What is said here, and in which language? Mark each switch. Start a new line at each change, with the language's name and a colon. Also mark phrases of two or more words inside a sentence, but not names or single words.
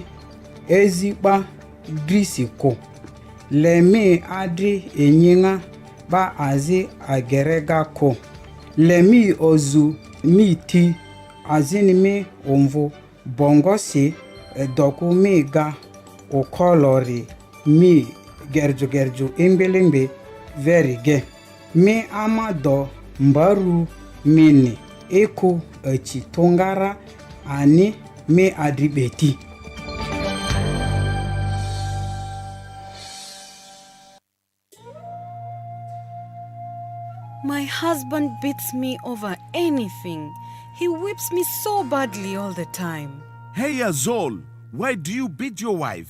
Lugbara: eziba drisiko lemi adri enyinga ba azi agerega ko lemi ozu miti azini mi omvo bongosi doku mi ga o kolori mi gerju imbelembe verige mi amado mbaru mini eko echi tongara ani mi adribeti.
English: My husband beats me over anything. He whips me so badly all the time. Hey Azol, why do you beat your wife?